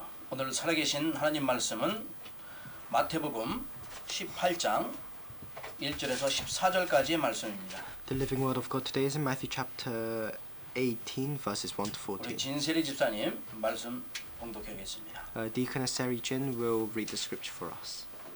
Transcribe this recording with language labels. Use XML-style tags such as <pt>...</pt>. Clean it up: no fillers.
<ko>오늘 살아계신 하나님 말씀은 마태복음 18장 1절에서 14절까지의 말씀입니다.</ko> <en>The living word of God today is in Matthew chapter 18 verses 1 to</en> <ko>우리</ko> <en>14.</en> <ko>진세리 집사님 말씀 봉독하겠습니다.</ko> <en>Deaconess Sari Jin will read the scripture for us.</en>